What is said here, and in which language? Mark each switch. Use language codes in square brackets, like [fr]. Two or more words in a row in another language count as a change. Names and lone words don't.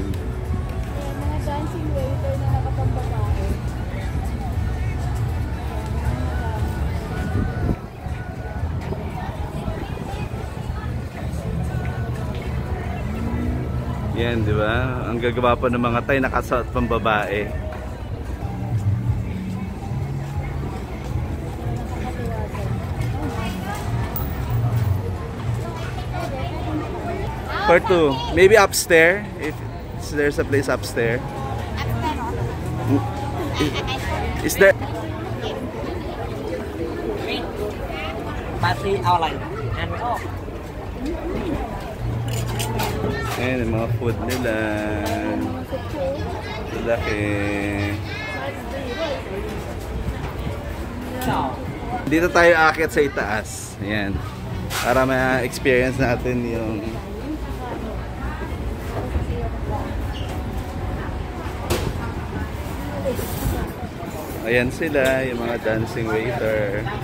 [tl] Mga [en] dancing waiter [tl] na nakapambabae. Yan, di ba? Ang gagawa pa ng mga Thai, nakasuot pang babae. [en] For two. Maybe upstairs, if there's a place upstairs. Is there? [th] Party เอาอะไรอ่านไม่ออก [tl] Ayan, yung mga food nila. Mga sutso. Laki. Dito tayo aakyat sa itaas. Ayan. Para ma-experience natin yung ayan sila, yung mga [en] dancing waiter.